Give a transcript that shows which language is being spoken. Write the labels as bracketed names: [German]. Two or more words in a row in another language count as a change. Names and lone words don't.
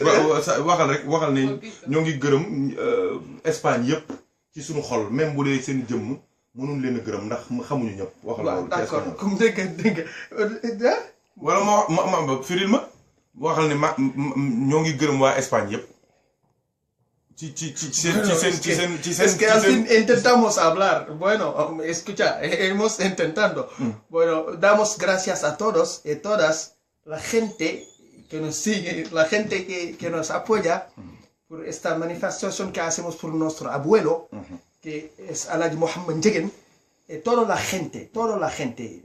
[Wolof] waxal ne ñoo ngi gërëm Espagne yëpp ci suñu xol même bu dee seen jëmm mënuñ leen a gërëm ndax xamuñu ñëpp. waxal loolu [French] d'accord comme [Wolof] dégg nga. wala ma firil ma waxal ne ñoo ngi gërëm waa Espagne yëpp. ci seen. [Spanish] Es que al fin intentamos hablar. Bueno, escucha, hemos intentado. Bueno, damos gracias a todos y todas, la gente que nos sigue, la gente que nos apoya por esta manifestación que hacemos por nuestro abuelo, que es Alhaji Mohamed Ndiéguène, y toda la gente.